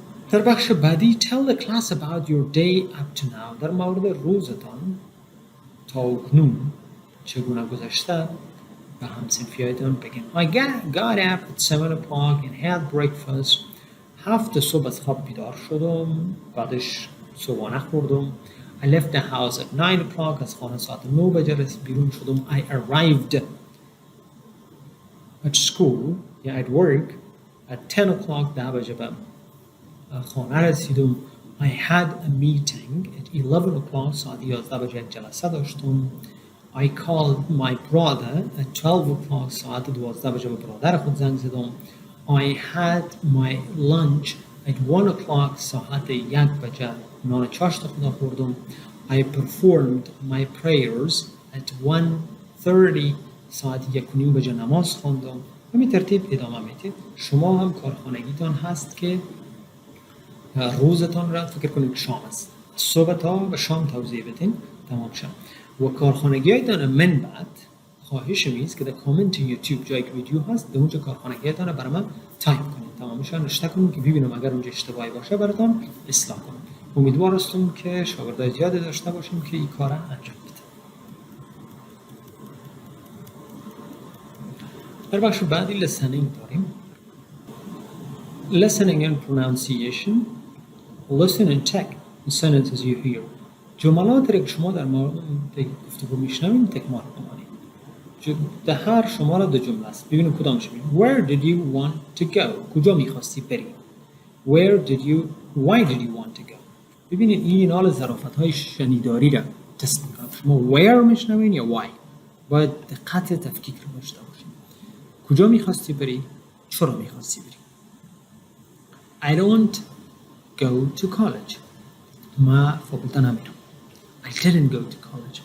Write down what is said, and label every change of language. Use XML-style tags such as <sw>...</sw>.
<fa>در بخش بعدی</fa> <en>tell the class about your day up to now.</en> <fa>در مورد روزتان تا اکنون چگونه گذشته و همصنفیایتان بگین.</fa> <en>I got up at 7 o'clock and had breakfast.</en> <fa>7 صبح از خواب بیدار شدم، بعدش صبحانه خوردم.</fa> <en>I left the house at 9 o'clock.</en> <fa>از خانه ساعت 9 بجه بیرون شدم.</fa> <en>I arrived at school یا at work at 10 o'clock</en> <fa>10 بجه به خانه رسیدم.</fa> <en>I had a meeting at 11 o'clock</en> <fa>ساعت 11 بجه یک جلسه داشتم.</fa> <en>I called my brother at 12 o'clock</en> <fa>ساعت 12 بجه به برادر خود زنگ زدم.</fa> <en>I had my lunch at 1 o'clock</en> <fa>ساعت 1 بجه نان چاشت خدا خوردم.</fa> <en>I performed my prayers at 1:30</en> <fa>ساعت 1:30 بجه نماز خواندم. همین ترتیب ادامه میدید. شما هم کارخانگیتان هست که روزتان را فکر کنید شام است. صبح تا و شام توضیح بدین تمام شد. و کارخانگی هایتان من بعد خواهش میست که در کامنت یوتیوب جایی که ویدیو هست در اونجا کارخانگی هایتان را برای من تایپ کنید. تمام شد. نشته کنید که ببینم اگر اونجا اشتباهی باشه براتون اصلاح کنم. امیدوار هستم که شاگردای زیادی داشته باشیم که این کار انجام بده. در بخش بعدی listening داریم.</fa> <en>Listening and pronunciation. Listen and check the sentences you hear.</en> <fa>جملات را که شما در مورد گفتگو میشنوید تکرار کنید. در هر شماره دو جمله است. ببینیم کدامش میگه.</fa> <en>Where did you want to go؟</en> <fa>کجا میخواستی بری؟</fa> <en>Why did you want to go؟</en> <fa>ببینید این حال ظرافت‌های شنیداری را تست میکنه. شما where میشنوین یا why؟ باید دقت تفکیک رو داشته باشید. کجا میخواستی بری؟ چرا میخواستی بری؟</fa> <en>I don't go to college.</en> <fa>ما فاکولته نمیرم.</fa> <en>I didn't go to college.</en>